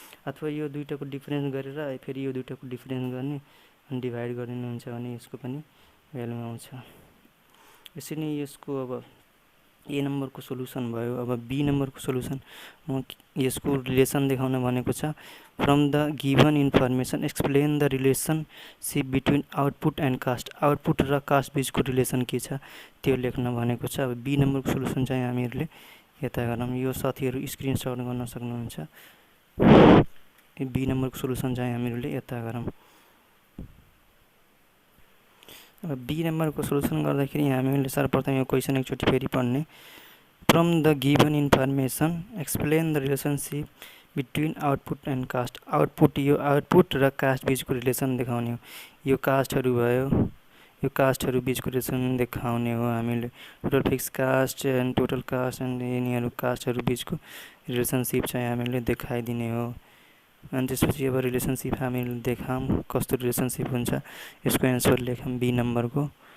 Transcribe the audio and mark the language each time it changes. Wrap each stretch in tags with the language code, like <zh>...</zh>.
<ne>अथवा यो दुइटाको डिफरेन्स गरेर फेरि यो दुइटाको डिफरेन्स गर्ने अनि डिभाइड गरिदिनुहुन्छ भने यसको पनि भ्यालु आउँछ। यसरी नै यसको अब ए नम्बरको सोलुसन भयो। अब बी नम्बरको सोलुसन म यसको रिलेसन देखाउन भनेको छ।</ne> <en>From the given information explain the relationship between output and cost.</en> <ne>Output र कास्ट बिचको रिलेसन के छ त्यो लेख्न भनेको छ। अब बी नम्बरको सोलुसन चाहिँ हामीहरूले यता गरौँ। यो साथीहरू स्क्रिनसट गर्न सक्नुहुन्छ। बी नम्बरको सोलुसन चाहिँ हामीहरूले यता गरौँ। अब बी नम्बरको सोलुसन गर्दाखेरि हामीले सर्वप्रथम यो क्वेसन एकचोटि फेरि पढ्ने।</ne> <en>From the given information explain the relationship between output and cost.</en> <ne>Output यो आउटपुट र कास्ट बिचको रिलेसन देखाउने हो। यो कास्टहरू भयो, यो कास्टहरू बिचको रिलेसन देखाउने हो हामीले। Total fix caste and total caste and यिनीहरू कास्टहरू बिचको रिलेसनसिप चाहिँ हामीले देखाइदिने हो। अनि त्यसपछि अब रिलेसनसिप हामीले देखाऊँ कस्तो रिलेसनसिप हुन्छ, यसको एन्सर लेखौँ बी नम्बरको।</ne>